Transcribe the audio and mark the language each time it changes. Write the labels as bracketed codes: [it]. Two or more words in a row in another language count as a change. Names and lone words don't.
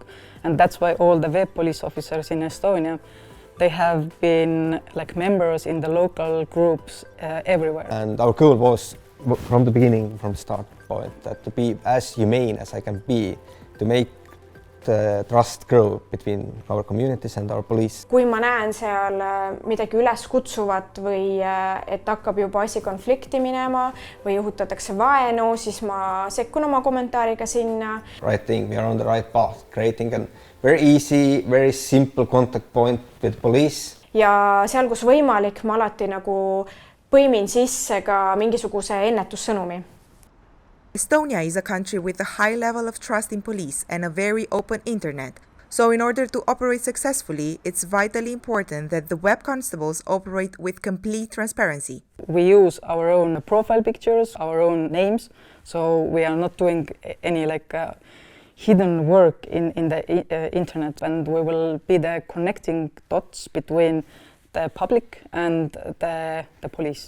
[en] And that's why all the web police officers in Estonia, they have been members in the local groups everywhere. And our goal was from the beginning, from the start point, that to be as humane as I can be, to make the trust grow between our communities and our police. [et] Kui ma näen seal midagi üles kutsuvat või et hakkab juba asi konflikti minema või juhutatakse vaenu, siis ma sekkun oma kommentaariga sinna. [en] Right thing, we are on the right path, creating a very easy, very simple contact point with police. [et] Ja seal, kus võimalik, ma alati nagu põimin sisse ka mingisuguse ennetussõnumi. [en] Estonia is a country with a high level of trust in police and a very open internet. So in order to operate successfully, it's vitally important that the Web Constables operate with complete transparency. We use our own profile pictures, our own names, so we are not doing any hidden work in the internet, and we will be the connecting dots between the public and the police.